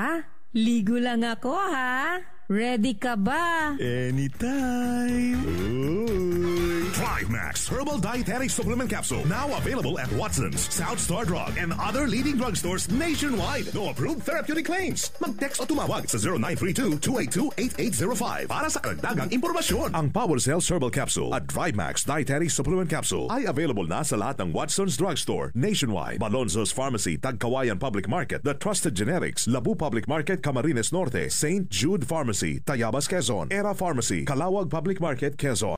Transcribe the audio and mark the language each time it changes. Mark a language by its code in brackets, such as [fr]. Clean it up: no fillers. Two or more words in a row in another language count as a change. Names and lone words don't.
[tl] Pa, ligo lang ako ha. Ready ka ba? [en] Anytime. ThriveMax Herbal Dietary Supplement Capsule. Now available at Watson's, South Star Drug, and other leading drugstores nationwide. No approved therapeutic claims. [tl] Mag-text o tumawag sa 0932-282-8805 para sa karagdagang impormasyon. Ang Power Cells Herbal Capsule at ThriveMax Dietary Supplement Capsule ay available na sa lahat ng Watson's Drugstore nationwide. Malonzo's Pharmacy, Tagkawayan Public Market, The Trusted Generics, Labu Public Market, Camarines Norte, St. Jude Pharmacy, Tayabas, Quezon, Era Pharmacy, Calawag Public Market, Quezon.